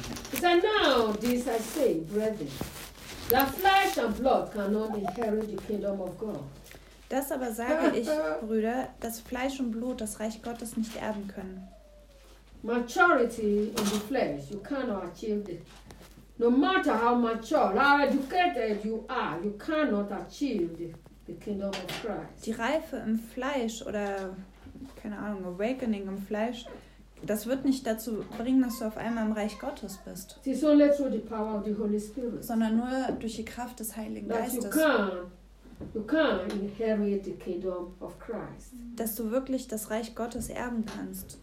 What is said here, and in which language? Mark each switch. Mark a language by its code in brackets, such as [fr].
[en] He said, now this I say, brethren, that flesh and blood cannot inherit the kingdom of God. [de] Das aber sage ich, Brüder, dass Fleisch und Blut das Reich Gottes nicht erben können. [en] Maturity in the flesh, you cannot achieve it. No matter how mature, how educated you are, you cannot achieve the kingdom of Christ. [de] Die Reife im Fleisch oder, keine Ahnung, Awakening im Fleisch, das wird nicht dazu bringen, dass du auf einmal im Reich Gottes bist. [en] It is only through the power of the Holy Spirit. [de] Sondern nur durch die Kraft des Heiligen Geistes. [en] You can inherit the kingdom of Christ. [de] Dass du wirklich das Reich Gottes erben kannst.